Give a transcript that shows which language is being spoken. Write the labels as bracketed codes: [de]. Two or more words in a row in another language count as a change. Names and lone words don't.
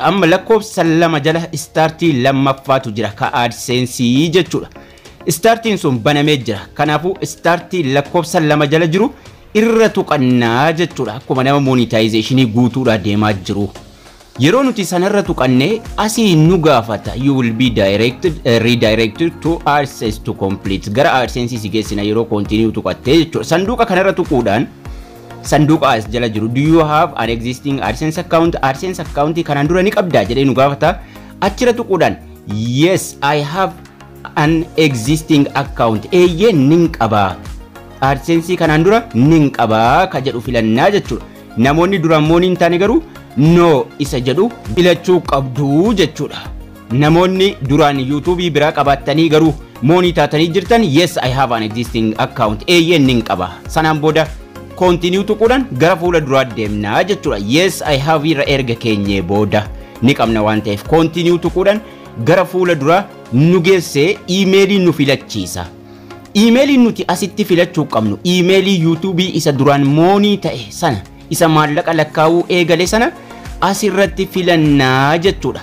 [om] Amma lakkoofsa lama jala startii lammaffaatu jira ka AdSense jechuudha. Startiin sun banamee jira. Kanaafuu startii lakkoofsa lama jala jiru irra tuqannaa jechuudha. Akkuma nama monetization guutuudha deemaa jiru. Yeroo nuti sanarra tuqannee asii nu gaafata. [en] You will be redirected to AdSense to complete. [om] Gara AdSense si geessina yeroo continue tuqattee jechuudha. Sanduuqa kanarra tuquudhaan sanduuqa as jala jiru. [en] Do you have an existing AdSense account? [om] AdSense account kanaan dura ni qabdaa jedhee nu gaafata. Achira tuquudhaan [en] yes I have an existing account. [om] Eeyyee nin qabaa. AdSense kanaan dura nin qabaa ka jedhu filannaa jechuudha. Namoonni duraan moonii hin taane garuu no isa jedhu filachuu qabdu jechuudha. Namoonni duraan YouTube biraa qabaatanii garuu moonii taatanii jirtan [en] yes I have an existing account. [om] Eeyyee nin qaba. Sanaan booda continue tuquudhaan gara fuula duraa deemnaa jechuudha. [en] Yes I have [om] irra erga keenyee booda ni qabna waan ta'eef continue tuquudhaan gara fuula duraa nu geessee emailii nu filachiisa. Emailii nuti asitti filachuu qabnu emailii YouTube isa duraan moonii ta'e sana isa maallaqa lakkaa'uu eegale sana asirratti filannaa jechuudha.